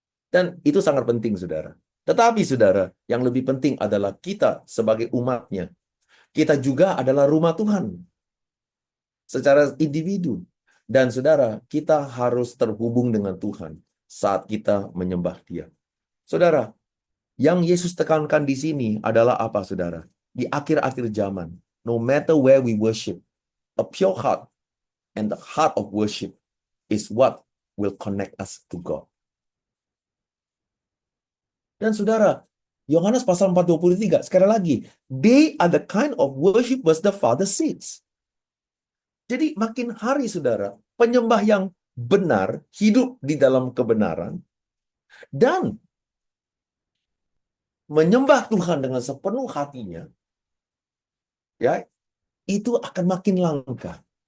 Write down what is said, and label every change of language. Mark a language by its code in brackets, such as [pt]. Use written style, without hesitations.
[id] Dan itu sangat penting, saudara. Tetapi, saudara, yang lebih penting adalah kita sebagai umatnya. Kita juga adalah rumah Tuhan secara individu. Dan, saudara, kita harus terhubung dengan Tuhan saat kita menyembah Dia. Saudara, yang Yesus tekankan di sini adalah apa, saudara? Di akhir-akhir zaman, [en] no matter where we worship, a pure heart and the heart of worship is what will connect us to God. [id] Dan saudara, Yohanes pasal 4:23, sekali lagi, [en] they are the kind of worship which the Father seeks. [id] Jadi makin hari, saudara, penyembah yang benar, hidup di dalam kebenaran, dan menyembah Tuhan dengan sepenuh hatinya, ya, itu akan makin langka.